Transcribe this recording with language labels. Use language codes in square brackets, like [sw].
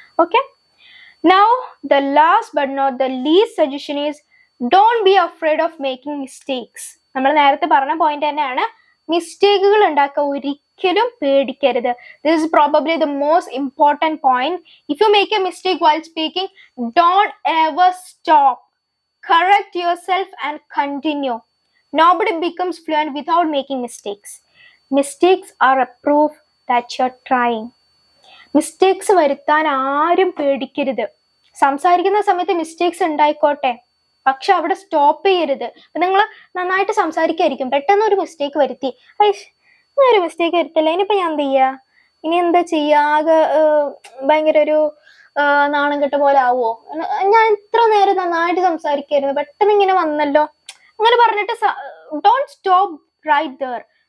[en] Okay, now the last but not the least suggestion is don't be afraid of making mistakes. [ml] നമ്മൾ നേരത്തെ പറഞ്ഞ point തന്നെയാണ്, മിസ്റ്റേക്കുകൾ ഉണ്ടാക്കുക ഒരിക്കലും പേടിക്കരുത്. [en] This is probably the most important point. If you make a mistake while speaking, don't ever stop. Correct yourself and continue. Nobody becomes fluent without making mistakes. Mistakes are a proof that you're trying. [ml] Mistakes വരുത്താൻ ആരും പേടിക്കരുത്. സംസാരിക്കുന്ന സമയത്ത് mistakes ഉണ്ടായിക്കോട്ടെ, പക്ഷെ അവിടെ stop ചെയ്യരുത്. നിങ്ങൾ നന്നായിട്ട് സംസാരിക്കായിരിക്കും, പെട്ടെന്ന് ഒരു മിസ്റ്റേക്ക് വരുത്തി, ഞാൻ ഒരു മിസ്റ്റേക്ക് വരുത്തില്ല, ഇനിയിപ്പോൾ ഞാൻ എന്ത് ചെയ്യുക, ഇനി എന്താ ചെയ്യുക, ആകെ ഭയങ്കര ഒരു നാണം കെട്ട പോലെ ആവുമോ, ഞാൻ ഇത്ര നേരം നന്നായിട്ട് സംസാരിക്കായിരുന്നു, പെട്ടെന്ന് ഇങ്ങനെ വന്നല്ലോ, അങ്ങനെ പറഞ്ഞിട്ട് [en] Don't stop right there.